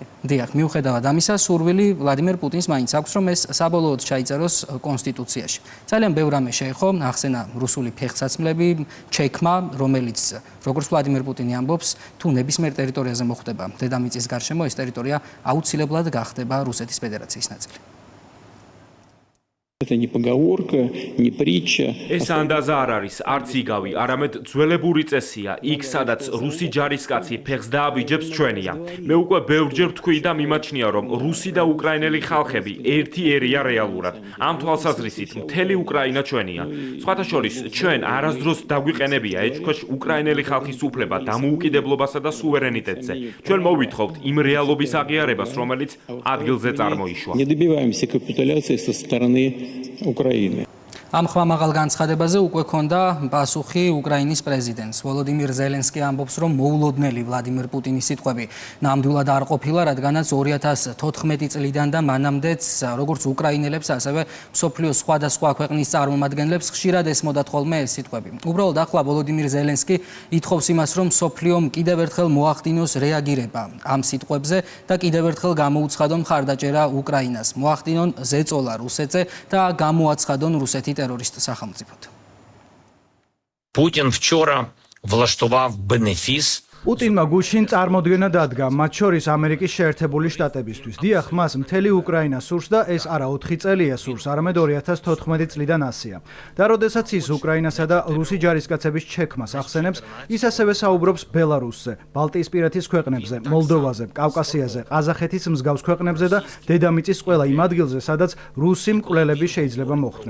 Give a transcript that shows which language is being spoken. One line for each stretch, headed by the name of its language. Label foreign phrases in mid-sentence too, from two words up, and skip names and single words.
Georgian: დიახ, მიუხედავად ამისა, სურვილი ვლადიმერ პუტინს მაინც აქვს, რომ ეს საბოლოოდ ჩაიწეროს კონსტიტუციაში. ძალიან ბევრ რამე შეეხო, ახსენა რუსული ფეხსაცმლები, ჩექმა, რომელიც როგორც ვლადიმერ პუტინი ამბობს, თუ ნებისმიერ ტერიტორიაზე მოხდება დედამიწის გარშემო, ეს ტერიტორია აუცილებლად გახდება რუსეთის ფედერაციის ნაწილი.
Russian: Это не поговорка, не притча.
Georgian: ეს ანდაზა არ არის, არც იგავი, არამედ ძველებური წესია. იქ, სადაც რუსი ჯარისკაცი ფეხს დააბიჯებს, ჩვენია. მე უკვე ბევრჯერ ვთქვი და მიმაჩნია, რომ რუსი და უკრაინელი ხალხები ერთი ერია რეალურად. ამ თვალსაზრისით, მთელი უკრაინა ჩვენია. სხვათა შორის, ჩვენ არასდროს დაგვიყენებია ეჭქვეშ უკრაინელი ხალხის უფლება დამოუკიდებლობასა და სუვერენიტეტზე. ჩვენ მოვითხოვთ იმ რეალობის აღიარებას, რომელიც ადგილზე წარმოიშვა.
Russian: Не добиваемся капитуляции со стороны Украины.
Georgian: ამ ხმამაღალ განცხადებაზე უკვე ქონდა პასუხი უკრაინის პრეზიდენტს. ვოლოდიმირ ზელენსკი ამბობს, რომ მოულოდნელი ვლადიმერ პუტინის სიტყვები ნამდვილად არ ყოფილა, რადგანაც 2014 წლიდან და მანამდეც როგორც უკრაინელებს, ასევე მსოფლიოს სხვადასხვა ქვეყნის წარმომადგენლებს ხშირად ესმოდათ ხოლმე ეს სიტყვები. უბრალოდ ახლა ვოლოდიმირ ზელენსკი ითხოვს იმას, რომ მსოფლიომ კიდევ ერთხელ მოახდინოს რეაგირება ამ სიტყვებზე და კიდევ ერთხელ გამოუცხადონ მხარდაჭერა უკრაინას, მოახდინონ ზეწოლა რუსეთზე და გამოაცხადონ რუსეთი террорист სახელმწიფოდ.
Ukrainian: Путин вчера влаштовав бенефис
Georgian: პუტინმა გუშინ წარმოდგენა დადგა, მათ შორის ამერიკის შეერთებული შტატებისთვის. დიახ, მას მთელი უკრაინა სურს და ეს არა 4 წელია სურს, არამედ 2014 წლიდან ასია. და როდესაც ის უკრაინასა და რუსი ჯარისკაცების ჩექმას ახსენებს, ის ასევე საუბრობს ბელარუსზე, ბალტიისპირეთის ქვეყნებზე, მოლდოვაზე, კავკასიაზე, ყაზახეთის მსგავს ქვეყნებზე და დედამიწის ყველა იმ ადგილზე, სადაც რუსი მკვლელები შეიძლება მოხვდნენ.